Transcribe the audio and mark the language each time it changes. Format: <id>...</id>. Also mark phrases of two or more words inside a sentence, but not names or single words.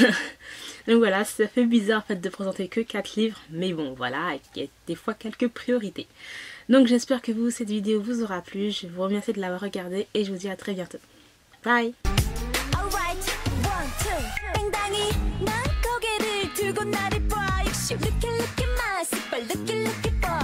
<fr>Et oui, Donc voilà, ça fait bizarre en fait de présenter que 4 livres, mais bon voilà, il y a des fois quelques priorités. Donc j'espère que vous, cette vidéo vous aura plu, je vous remercie de l'avoir regardée et je vous dis à très bientôt.</fr> <en>Bye. Alright, 1, 2,</en> <ko>땡당이 난 고개를 들고 나를 봐.</ko> <en>역시 look at my super look at</en>